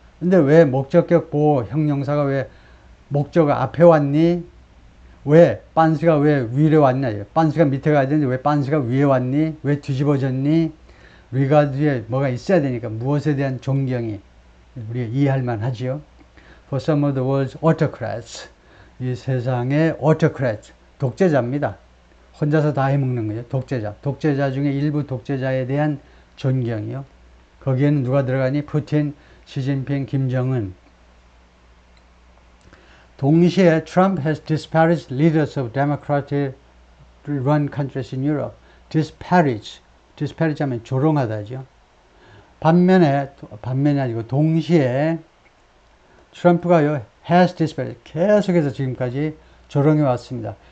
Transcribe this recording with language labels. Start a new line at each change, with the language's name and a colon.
Korean: 근데 왜 목적격 보호 형용사가 왜 목적어 앞에 왔니? 왜 빤스가 왜 위로 왔냐? 빤스가 밑에 가야 되는데 왜 빤스가 위에 왔니? 왜 뒤집어졌니? 리가드에 뭐가 있어야 되니까 무엇에 대한 존경이 우리가 이해할 만하지요.
English: For some of the world's autocrats,
Korean: 이 세상의
English: autocrats,
Korean: 독재자입니다. 혼자서 다 해먹는 거죠. 독재자 중에 일부 독재자에 대한 존경이요. 거기에는 누가 들어가니? 푸틴, 시진핑, 김정은. 동시에
English: Trump has disparaged leaders of democratically run countries in Europe.
Korean: disparage 하면 조롱하다죠. 반면이 아니고 동시에 트럼프가요,
English: has disparaged,
Korean: 계속해서 지금까지 조롱해 왔습니다.